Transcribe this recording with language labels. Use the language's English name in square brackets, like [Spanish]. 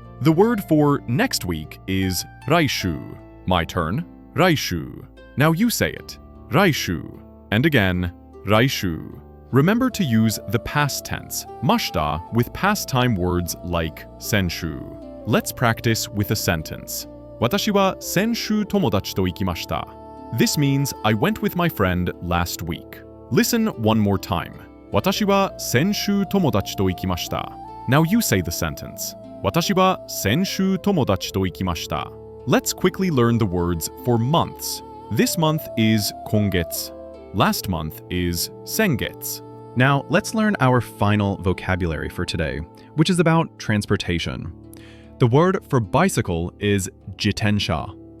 [English] The word for next week is raishu. My turn. Raishu. Now you say it. Raishu. And again, raishu. Remember to use the past tense, mashita, with past time words like senshu. Let's practice with a sentence. [Japanese] 私は先週友達と行きました. [English] This means I went with my friend last week. Listen one more time. [Japanese] 私は先週友達と行きました. [English] Now you say the sentence. [Japanese] 私は先週友達と行きました. [English] Let's quickly learn the words for months. This month is 今月. Last month is 先月. Now, let's learn our final vocabulary for today, which is about transportation. The word for bicycle is jitensha.